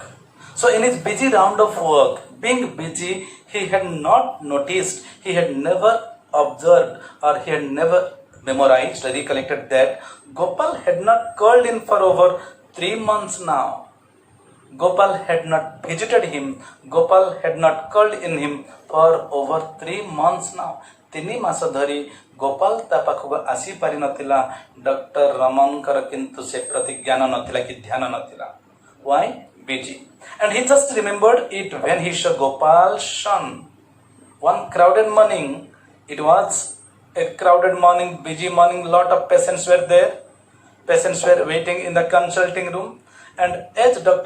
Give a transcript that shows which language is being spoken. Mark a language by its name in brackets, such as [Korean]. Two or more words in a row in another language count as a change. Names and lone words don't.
[English] So in his busy round of work, being busy, he had not noticed, he had never observed, or he had never memorized, recollected that Gopal had not called in for over 3 months now. Gopal had not visited him. Gopal had not called in him for over 3 months now. [Odia] 3 ମାସ ଧରି ଗୋପାଳ ତା ପାଖକୁ ଆସି ପାରିନଥିଲା। ଡକ୍ଟର ରମନଙ୍କର କିନ୍ତୁ ସେ ପ୍ରତି ଜ୍ଞାନ ନଥିଲା କି ଧ୍ୟାନ ନଥିଲା। [English] Why? Busy. And he just remembered it when he saw Gopal's son. One crowded morning, it was a crowded morning, busy morning, lot of patients were there. Patients were waiting in the consulting room. And as Dr.